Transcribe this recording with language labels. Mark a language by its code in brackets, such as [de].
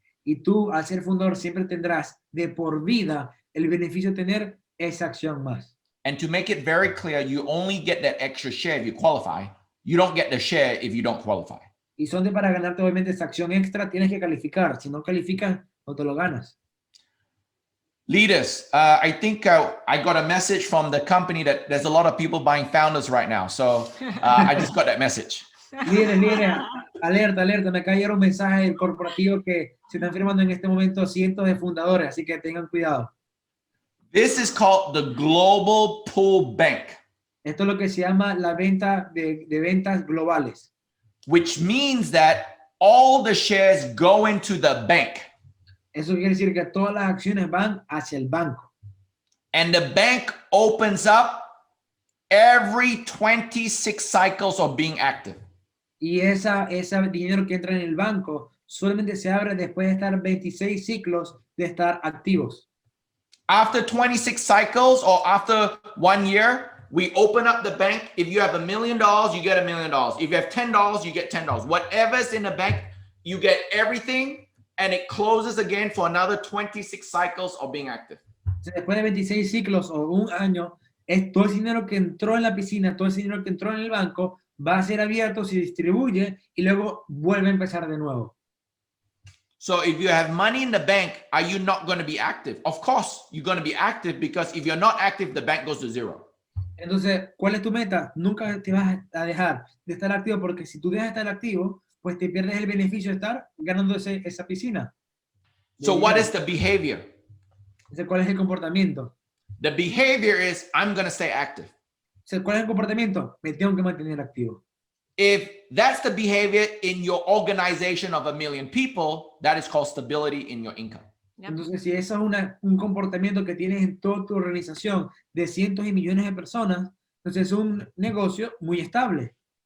[es] Y tú, al ser fundador, siempre tendrás de por vida el beneficio de tener esa acción más. [en] And to make it very clear, you only get that extra share if you qualify. You don't get the share if you don't qualify. [es] Y solamente para ganarte obviamente esa acción extra tienes que calificar. Si no calificas, no te lo ganas. [en] Leaders, I think I got a message from the company that there's a lot of people buying founders right now. So I just got that message. [es] Líderes, alerta, me cayeron un mensaje del corporativo que se están firmando en este momento cientos de fundadores, así que tengan cuidado. [en] This is called the Global Pool Bank, [es] Esto es lo que se llama la venta de ventas globales. [en] which means that all the shares go into the bank. [es] Eso quiere decir que todas las acciones van hacia el banco. [en] And the bank opens up every 26 cycles of being active. [es] Y ese dinero que entra en el banco solamente se abre después de estar 26 ciclos de estar activos. [en] After 26 cycles or after 1 year, we open up the bank. If you have $1 million, you get $1 million. If you have $10, you get $10. Whatever's in the bank, you get everything, and it closes again for another 26 cycles of being active. [es] Después de 26 ciclos o un año, es todo ese dinero que entró en la piscina, todo ese dinero que entró en el banco, va a ser abierto, se distribuye y luego vuelve a empezar de nuevo. [en] So if you have money in the bank, are you not going to be active? Of course, you're going to be active, because if you're not active, the bank goes to zero. [es] Entonces, ¿cuál es tu meta? Nunca te vas a dejar de estar activo, porque si tú dejas de estar activo, pues te pierdes el beneficio de estar ganándose esa piscina. [en] So what is the behavior? [es] Entonces, ¿cuál es el comportamiento? [en] The behavior is, I'm going to stay active. [es] Entonces, ¿cuál es el comportamiento? Me tengo que mantener activo. [en] If that's the behavior in your organization of 1 million people, that is called stability in your income. Yep. [es] Entonces, si eso es un comportamiento que tienes en toda tu organización de cientos y millones de personas, Entonces es un negocio muy estable.